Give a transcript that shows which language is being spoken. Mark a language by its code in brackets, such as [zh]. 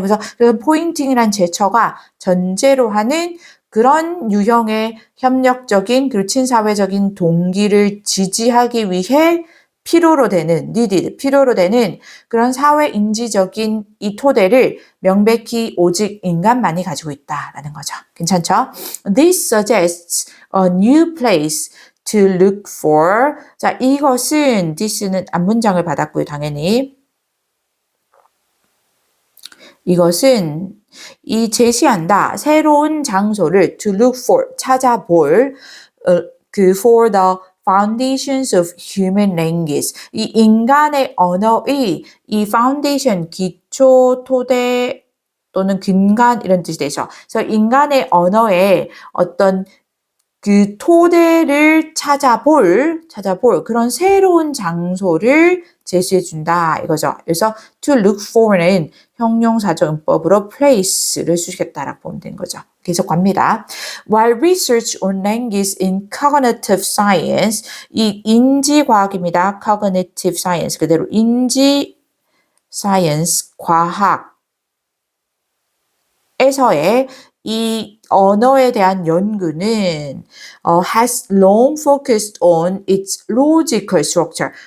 [ko] 그래서 포인팅이란 제스처가 전제로 하는 그런 유형의 협력적인 그리고 친사회적인 동기를 지지하기 위해 필요로 되는 needed, 필요로 되는 그런 사회인지적인 이 토대를 명백히 오직 인간만이 가지고 있다라는 거죠. 괜찮죠? [en] This suggests a new place to look for. [ko] 자, 이것은 this는 앞문장을 받았고요, 당연히. 이것은 이 제시한다. 새로운 장소를 [en] to look for, [ko] 찾아볼 그 [en] for the foundations of human language. [ko] 이 인간의 언어의 이 foundation, 기초, 토대 또는 근간 이런 뜻이 되죠. 그래서 인간의 언어의 어떤 그 토대를 찾아볼 그런 새로운 장소를 제시해 준다 이거죠. 그래서 [en] to look for [ko] 는 형용사적 문법으로 place를 수식했다라고 보면 되는 거죠. 계속 갑니다. [en] While research on language in cognitive science, [ko] 이 인지과학입니다. [en] cognitive science [ko] 그대로 인지 [en] science [ko] 과학에서의 이 언어에 대한 연구는 [en] has long focused on its logical structure.